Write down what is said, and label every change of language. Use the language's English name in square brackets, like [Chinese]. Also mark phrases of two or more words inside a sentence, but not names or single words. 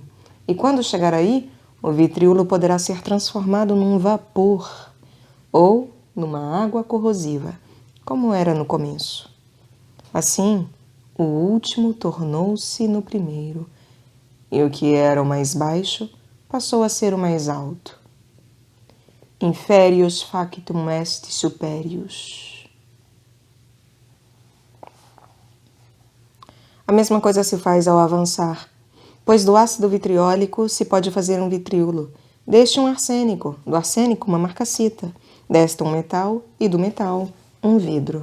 [Portuguese] E quando chegar aí, o vitriolo poderá ser transformado num vapor ou numa água corrosiva, como era no começo. Assim, o último tornou-se no primeiro, e o que era o mais baixo passou a ser o mais alto. [Latin] Inferius factum est superius. [Portuguese] A mesma coisa se faz ao avançar, pois do ácido vitriólico se pode fazer um vitriolo, deste um arsênico, do arsênico uma marcassita, desta um metal e do metal um vidro.